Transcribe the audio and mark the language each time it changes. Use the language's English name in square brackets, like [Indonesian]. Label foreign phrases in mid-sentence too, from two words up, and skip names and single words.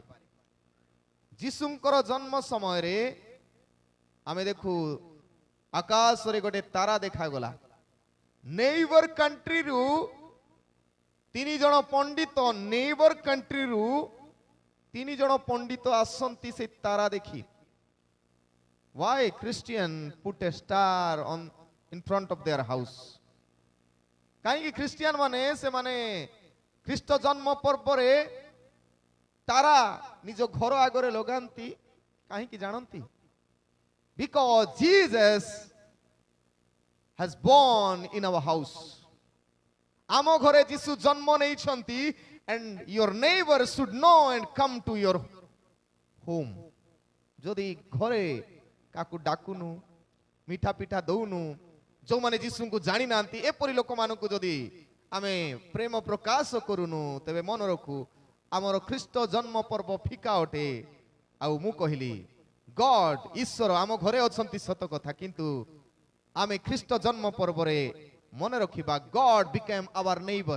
[Odia] ଯୀଶୁଙ୍କର ଜନ୍ମ ସମୟରେ ଆମେ ଦେଖୁ ଆକାଶରେ ଗୋଟେ ତାରା ଦେଖାଗଲା। [English] neighbor country [Odia] 3 ଜଣ ପଣ୍ଡିତ, [English] neighbor country [Odia] 3 ଜଣ ପଣ୍ଡିତ ଆସନ୍ତି ସେ ତାରା ଦେଖି। [English] Why Christian put a star on in front of their house? [Odia] କାହିଁକି ଖ୍ରୀଷ୍ଟିଆନ ମାନେ ସେମାନେ ଖ୍ରୀଷ୍ଟ ଜନ୍ମ ପର୍ବରେ ତାରା ନିଜ ଘର ଆଗରେ ଲଗାନ୍ତି? କାହିଁକି ଜାଣନ୍ତି? [English] Because Jesus has born in our house. [Odia] ଆମ ଘରେ ଯୀଶୁ ଜନ୍ମ ନେଇଛନ୍ତି, [English] and your neighbor should know and come to your home. [Odia] ଯଦି ଘରେ କାକୁ ଡାକୁନୁ, ମିଠା ପିଠା ଦଉନୁ, ଯେଉଁମାନେ ଯୀଶୁଙ୍କୁ ଜାଣି ନାହାନ୍ତି, ଏପରି ଲୋକମାନଙ୍କୁ ଯଦି ଆମେ ପ୍ରେମ ପ୍ରକାଶ କରୁନୁ, ତେବେ ମନେ ରଖୁ ଆମର ଖ୍ରୀଷ୍ଟ ଜନ୍ମ ପର୍ବ ଫିକା ଅଟେ। ଆଉ ମୁଁ କହିଲି, ଗଡ୍ ଈଶ୍ୱର ଆମ ଘରେ ଅଛନ୍ତି ସତ କଥା, କିନ୍ତୁ ଆମେ ଖ୍ରୀଷ୍ଟ ଜନ୍ମ ପର୍ବରେ ମନେ ରଖିବା [English] God became our neighbor.